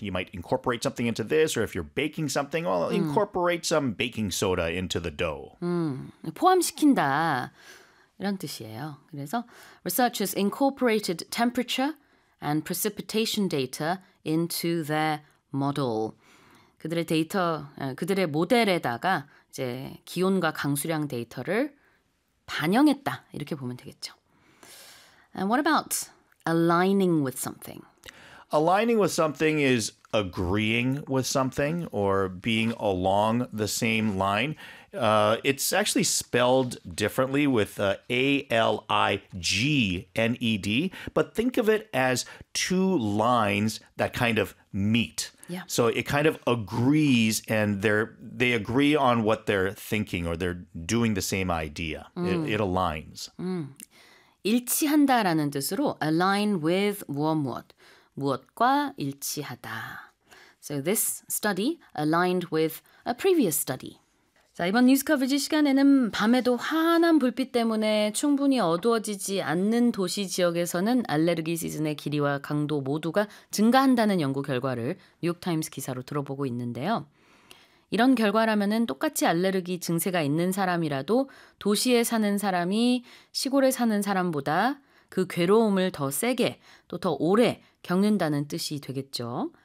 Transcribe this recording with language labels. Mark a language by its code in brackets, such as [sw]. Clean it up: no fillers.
[en] You might incorporate something into this, or if you're baking something, well, incorporate some baking soda into the dough. [ko] 포함시킨다. 이런 뜻이에요. 그래서 [en] researchers incorporated temperature and precipitation data into their model. [ko] 그들의 데이터, 그들의 모델에다가 이제 기온과 강수량 데이터를 반영했다. 이렇게 보면 되겠죠. [en] And what about aligning with something? Aligning with something is agreeing with something or being along the same line. It's actually spelled differently with A-L-I-G-N-E-D, but think of it as two lines that kind of meet. Yeah. So it kind of agrees and they agree on what they're thinking or they're doing the same idea. It aligns. [ko] 일치한다라는 뜻으로 [en] align with [ko] 무엇무엇, 무엇과 일치하다. [en] So this study aligned with a previous study. [ko] 자, 이번 뉴스 커버지 시간에는 밤에도 환한 불빛 때문에 충분히 어두워지지 않는 도시 지역에서는 알레르기 시즌의 길이와 강도 모두가 증가한다는 연구 결과를 뉴욕타임스 기사로 들어보고 있는데요. 이런 결과라면은 똑같이 알레르기 증세가 있는 사람이라도 도시에 사는 사람이 시골에 사는 사람보다 그 괴로움을 더 세게 또 더 오래 겪는다는 뜻이 되겠죠.